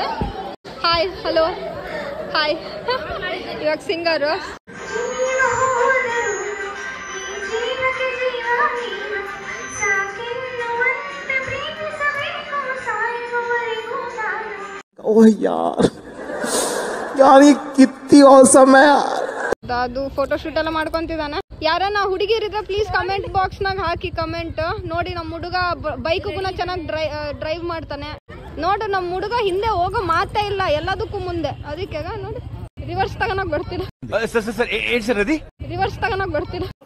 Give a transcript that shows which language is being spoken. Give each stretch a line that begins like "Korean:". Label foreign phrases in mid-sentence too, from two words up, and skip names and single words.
English: hi, hello, hi.
Kannada: ಇವಾಗ ಸಿಂಗರು.
Hindi: ओह यार ये कितनी औसम है यार.
Kannada: ಅದು
English: photo shoot
Kannada: ಎಲ್ಲ ಮಾಡ್ಕೊಂತಿದ್ದಾನೆ. ಯಾರನ್ನ ಹುಡುಗಿರಿದ್ರೆ
English: please comment box
Kannada: ನಾಗ ಹಾಕಿ ಕಮೆಂಟ್. ನೋಡಿ ನಮ್ಮ ಹುಡುಗ ಬೈಕ್ ಕೂಡ ಚೆನ್ನಾಗಿ ಡ್ರೈವ್ ಮಾಡ್ತಾನೆ. ನೋಡು ನಮ್ಮ ಹುಡುಗ ಹಿಂದೆ ಹೋಗೋ ಮಾತೇ ಇಲ್ಲ, ಎಲ್ಲದಕ್ಕೂ ಮುಂದೆ. ಅದಕ್ಕೆ ನೋಡಿ ರಿವರ್ಸ್ ತಗೋನಾಗ ಬರ್ತೀರ, ರಿವರ್ಸ್ ತಗೋನಾಗ ಬರ್ತೀರ.